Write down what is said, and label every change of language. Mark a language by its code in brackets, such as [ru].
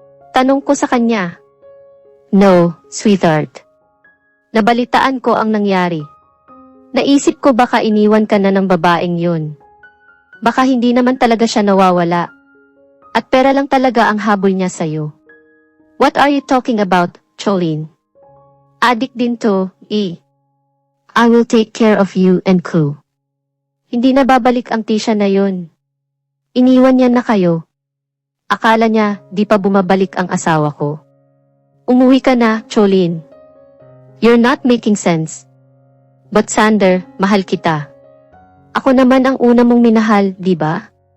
[tl] Tanong ko sa kanya. [en] No, sweetheart. [tl] Nabalitaan ko ang nangyari. Naisip ko baka iniwan ka na ng babaeng yun. Baka hindi naman talaga siya nawawala. At pera lang talaga ang habol niya sa'yo. [en] What are you talking about, Cholin? [tl] Adik din to, [en] I will take care of you and crew. [tl] Hindi na babalik ang Tisha na yun. Iniwan niya na kayo. Akala niya di pa bumabalik ang asawa ko. Umuwi ka na, Cholin. [en] You're not making sense. But Sander, [tl] mahal kita. Ako naman ang una mong minahal, di ba?